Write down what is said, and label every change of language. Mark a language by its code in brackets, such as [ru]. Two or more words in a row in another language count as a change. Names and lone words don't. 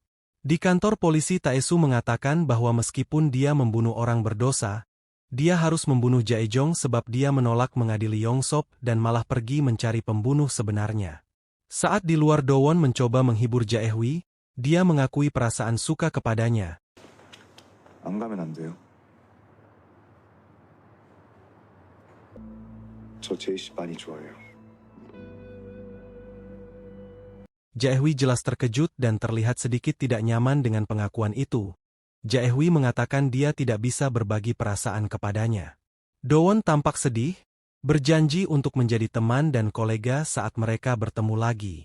[id] Di kantor polisi Taesu mengatakan bahwa meskipun dia membunuh orang berdosa, Dia harus membunuh Jae-jong sebab dia menolak mengadili Yong-sop dan malah pergi mencari pembunuh sebenarnya. Saat di luar, Do-won mencoba menghibur Jae-hwi, dia mengakui perasaan suka kepadanya. [ko] 안 가면 안 돼요. 저 제이 씨 많이 좋아해요. [id] Jae-hwi jelas terkejut dan terlihat sedikit tidak nyaman dengan pengakuan itu. Jae-hwi mengatakan dia tidak bisa berbagi perasaan kepadanya. Do-won tampak sedih, berjanji untuk menjadi teman dan kolega saat mereka bertemu lagi.